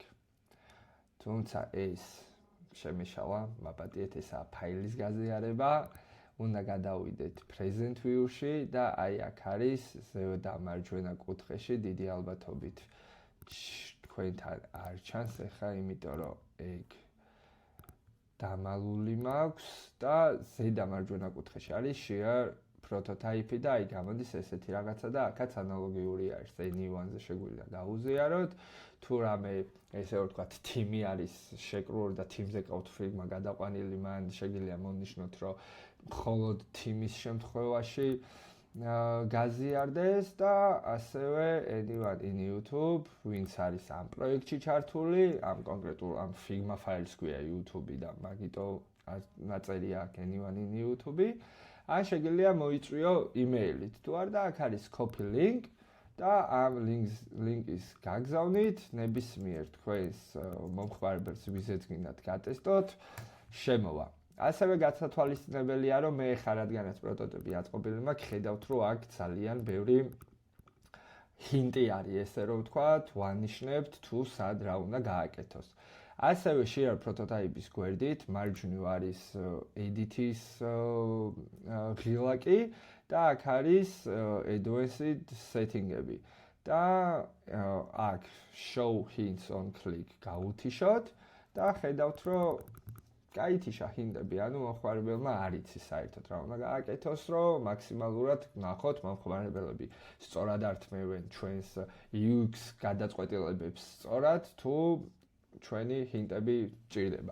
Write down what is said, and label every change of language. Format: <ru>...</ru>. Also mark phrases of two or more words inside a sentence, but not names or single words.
<ka>თუმცა ეს შემეშალა, მაპატიეთ ესაა ფაილის გაზიარება, უნდა გადავიდეთ</ka> <en>present view-</en> <ka>ში და აი აქ არის ზეო და მარჯვენა კუთხეში დიდი ალბათობით თქვენთან არ ჩანს ახლა, იმიტომ რომ ეგ დამალული მაქვს და ზედა მარჯვენა კუთხეში არის share პროტოტაიპი და აი გამოდის ესეთი რაღაცა და აქაც ანალოგიური არის. Anyone-ზე შეგვიძლია გავუზიაროთ. თუ რამე ესე ვთქვათ, თიმი არის შეკრული და თიმზე ყავთ ფიგმა გადაყვანილი, მან შეგიძლია მონიშნოთ, რომ მხოლოდ თიმის შემთხვევაში გაზიარდეს და ასევე</ka> <en>anyone in YouTube,</en> <ka>ვინც არის ამ პროექტში ჩართული, ამ კონკრეტულ ამ Figma ფაილს ქვია YouTube და მაგიტო ნაწერია აქ</ka> <en>anyone in YouTube.</en> <ka>ან შეგიძლია მოიწვიო email-ით. თუ არ და აქ არის</ka> <en>copy link</en> <ka>და ამ link-ის გაგზავნით ნებისმიერ თქვენს მომხმარებელს, ვიზეც გინდათ გატესტოთ, შემოვა. ასევე გასათვალისწინებელია, რომ მე ხარ რადგანაც პროტოტიპი აწყობილი მაქვს, ხედავთ, რომ აქ ძალიან ბევრი ჰინტი არის, ესე რომ ვთქვათ, ვანიშნებთ თუ სად რა უნდა გააკეთოს. ასევე share პროტოტაიპის გვერდით მარჯვნივ არის edit-ის ღილაკი და აქ არის</ka> <en>advanced setting-</en> <ka>ები. და აქ</ka> <en>show hints on click</en> <ka>გავუთიშოთ და ხედავთ, რომ გაითიშა ჰინტები, ანუ მომხმარებელმა არ იცის საერთოდ რა უნდა გააკეთოს, რომ მაქსიმალურად ნახოთ მომხმარებლები სწორად ართმევენ ჩვენს UX გადაწყვეტილებებს სწორად თუ ჩვენი ჰინტები ჭირდება.</ka>